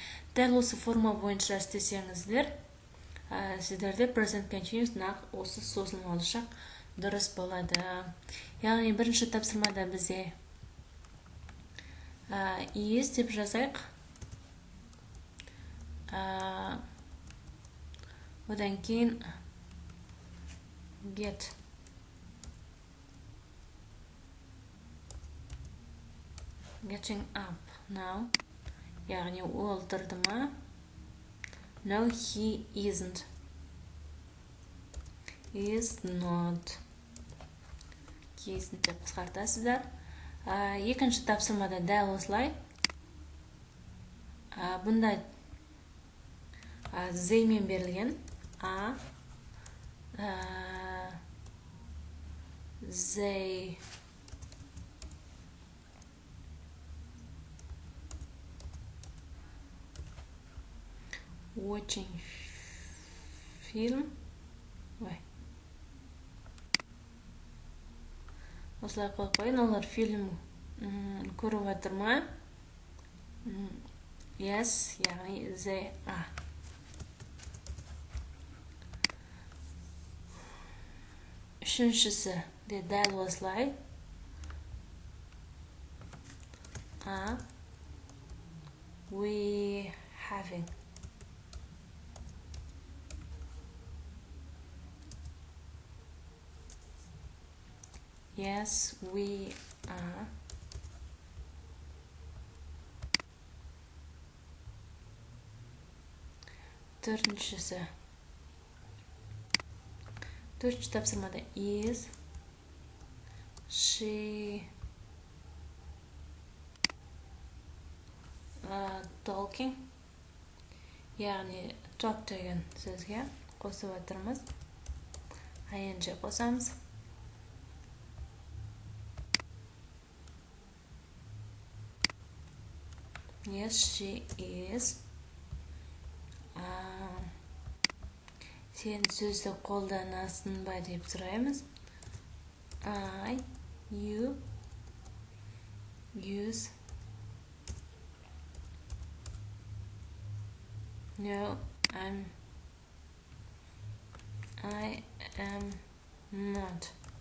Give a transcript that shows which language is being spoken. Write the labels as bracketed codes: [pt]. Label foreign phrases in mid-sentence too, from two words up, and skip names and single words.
[kk] Дәл осы форма бойынша істесеңіздер, сіздерде [en] present continuous [kk] нақ осы созылмалы шақ дұрыс болады. Яғни бірінші тапсырмада бізде is деп жазайық. Одан кейін [en] getting up now. [kk] Яғни ол тұрды ма? [en] No, he isn't. Is not. He isn't [kk] деп қысқартасыздар. Екінші тапсырмада дәл осылай. Бұнда зеймен берілген. [en] They watching film. [kk] Осылай қойын, олар фильм көріп жатыр ма? [en] Yes, яғни they are. [kk] Үшіншісі де дәл осылай. [en] We having. Yes, we are. [kk] Төртіншісі. Төртінші тапсырмада is. [en] She talking. [kk] Яғни talk деген сөзге қосып отырмыз. ing қосамыз. [en] Yes, she is. [kk] Сен сөзді қолданасың ба деп сұраймыз. [en] You use. No, I am not.